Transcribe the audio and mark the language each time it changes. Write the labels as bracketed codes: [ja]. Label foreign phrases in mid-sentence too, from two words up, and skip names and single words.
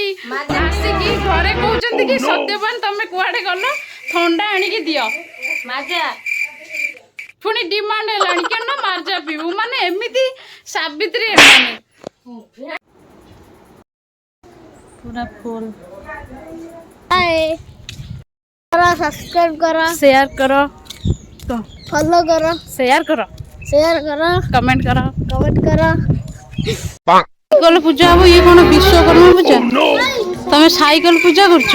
[or] ଆସିକି ଘରେ କହୁଛନ୍ତି କି ସତ୍ୟବାନ ତମେ କୁଆଡେ ଗଲ, ଥଣ୍ଡା ଆଣିକି ଦିଅ। ପୁଣି ଡିମାଣ୍ଡ ହେଲାଣି କେନ ମାର୍ଜା ପିଇବୁ। ମାନେ ଏମିତି ସାବିତ୍ରୀ ଏମାନେ ପୁରା ଫୁଲ। [hi] सब्सक्राइब करो, शेयर करो, फॉलो करो, शेयर करो, कमेंट करो। साइकल पूजा हम। ये कौन विश्वकर्मा पूजा? [or] ତମେ ସାଇକଲ ପୂଜା କରଛ?